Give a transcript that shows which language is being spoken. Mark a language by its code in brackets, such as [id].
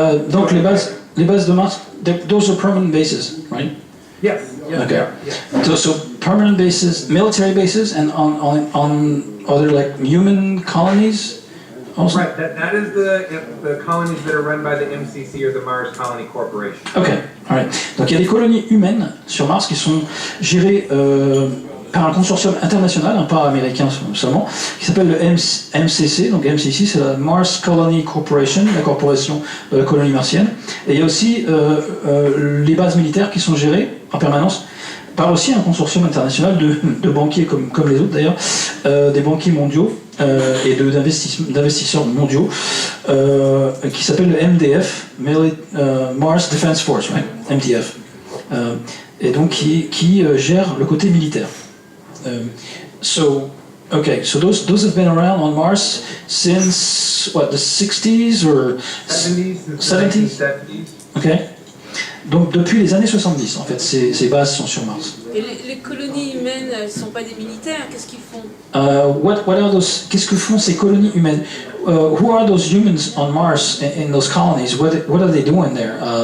[fr] Donc les bases de Mars, [en] those are permanent bases, right? Yes. Okay. Yes. So permanent bases, military bases, and on other like human colonies also? Right, that is the colonies that are run by the MCC, or the Mars Colony Corporation. Ok, alright. [fr] Donc il y a des colonies humaines sur Mars qui sont gérées par un consortium international, pas américain seulement, qui s'appelle le MCC. Donc MCC, c'est la Mars Colony Corporation, la corporation de la colonie martienne. Et il y a aussi les bases militaires qui sont gérées en permanence par aussi un consortium international de banquiers comme les autres d'ailleurs, des banquiers mondiaux et d'investisseurs mondiaux qui s'appelle le MDF, Mars Defense Force, right? MDF, et donc qui gère le côté militaire. [en] So those have been around on Mars since what, the 60s or 70s? Okay. [fr] Donc depuis les années 70, en fait, ces bases sont sur Mars. Et les colonies humaines, elles ne sont pas des militaires, qu'est-ce qu'ils font? Qu'est-ce que font ces colonies humaines? [en] Who are those humans on Mars in those colonies? What are they doing there?